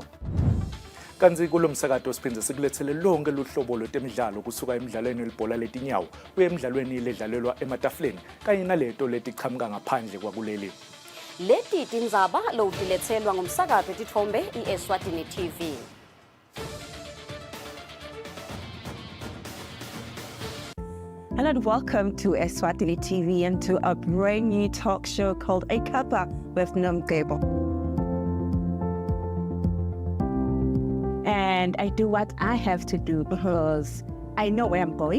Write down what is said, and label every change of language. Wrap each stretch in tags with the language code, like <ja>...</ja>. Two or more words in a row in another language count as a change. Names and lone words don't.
<ss>Kanzi kulo msakato siphindze sikulethele lonke luhlobo lwetemidlalo kusuka emidlalweni welibhola letinyawo kuye emidlalweni ledlalelwa ematafuleni kanye naleto letichamuka ngaphandle kwakuleli. Leti tindzaba lowutiletselwa ngumsakazo wetithombe iEswatini TV.</ss> <en>Hello and welcome to Eswatini TV and to a brand new talk show called A Cuppa with Nomgebo. And I do what I have to do because I know where I'm going.</en>